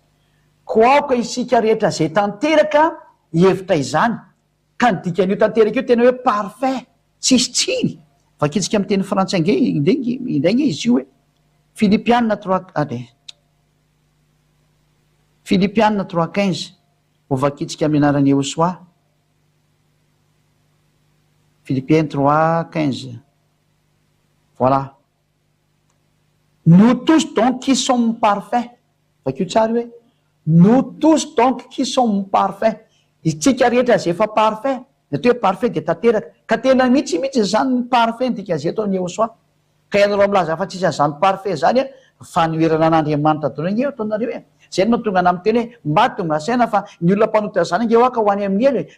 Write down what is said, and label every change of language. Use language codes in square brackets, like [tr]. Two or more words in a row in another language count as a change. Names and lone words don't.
[mg] Ko aoka isika rehetra zay tanteraka hevitra izany, ka ny dikan'io tanteraka io tena hoe parfait, tsisy tsiny. Vakitsika amin'ny teny frantsay indray izy io hoe Filipiana 3:15 ho vakitsika amin'ny anaran'ny Yahosoa. [fr] Philippiens 3:15. Voilà. Nous tous donc qui sommes parfaits. [mg] Vakio tsara hoe [fr] nous tous donc qui sommes parfaits. [mg] Isika rehetra zay efa parfait. Natao hoe parfait dia tanteraka. Ka tena mihitsy zany ny parfait ny dikan'izay ataon'ny Yahosoa. Ka ianareo milaza fa tsisy an'izany parfait zany fanoherana an'Andriamanitra daholo ange ataonareo e. Zay no mahatonga anay miteny hoe mba tonga saina fa ny olona mpanota zany ange hoaka ho any amin'ny elo e.